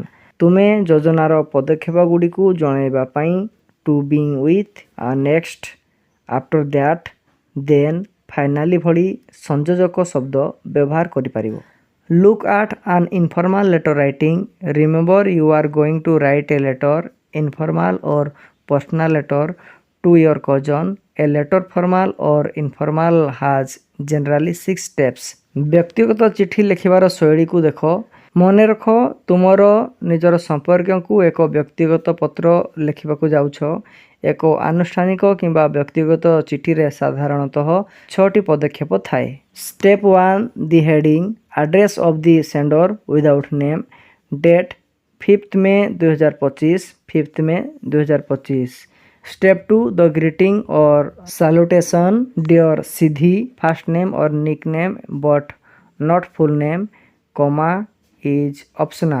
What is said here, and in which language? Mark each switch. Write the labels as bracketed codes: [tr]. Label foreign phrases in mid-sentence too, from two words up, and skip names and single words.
[or] ତୁମେ ଯୋଜନାର ପଦକ୍ଷେପ ଗୁଡ଼ିକୁ ଜଣାଇବା ପାଇଁ [en] to begin with, next, after that, then, finally [or] ଭଳି ସଂଯୋଜକ ଶବ୍ଦ ବ୍ୟବହାର କରିପାରିବ। [en] Look at an informal letter writing. Remember you are going to write a letter, informal or personal letter to your cousin. A letter formal or informal has generally 6 steps. [or] ବ୍ୟକ୍ତିଗତ ଚିଠି ଲେଖିବାର ଶୈଳୀକୁ ଦେଖ। ମନେ ରଖ ତୁମର ନିଜର ସମ୍ପର୍କୀୟଙ୍କୁ ଏକ ବ୍ୟକ୍ତିଗତ ପତ୍ର ଲେଖିବାକୁ ଯାଉଛ। ଏକ ଆନୁଷ୍ଠାନିକ କିମ୍ବା ବ୍ୟକ୍ତିଗତ ଚିଠିରେ ସାଧାରଣତଃ 6ଟି ପଦକ୍ଷେପ ଥାଏ। [en] Step 1 the heading, address of the sender without name, date 5th May 2025, 5th May 2025। Step 2 the greeting or salutation, dear Siddhi, first name or nickname but not full name, comma is optional.